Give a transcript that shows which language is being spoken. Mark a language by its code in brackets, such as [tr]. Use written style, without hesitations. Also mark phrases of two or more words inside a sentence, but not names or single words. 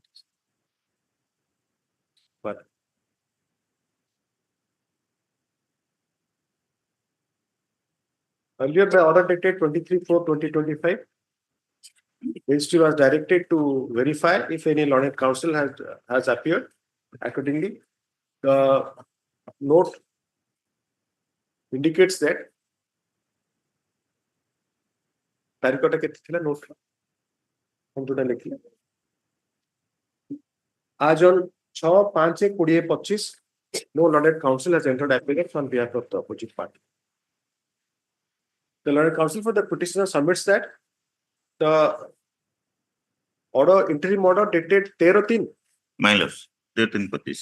[en] But earlier the order dated 23/4/2025, registry was directed to verify if any learned counsel has appeared. Accordingly, the note indicates that [or] ତାରିଖଟା କେତେ ଥିଲା ନୋଟ ହମ ଯୋଉଟା ଲେଖିଲେ ଆଜି [en] on 6/5/2025 no learned counsel has entered application on behalf of the opposite party. The learned counsel for the petitioner submits that the order interim order dated 13/3 My lords, dated 13/25.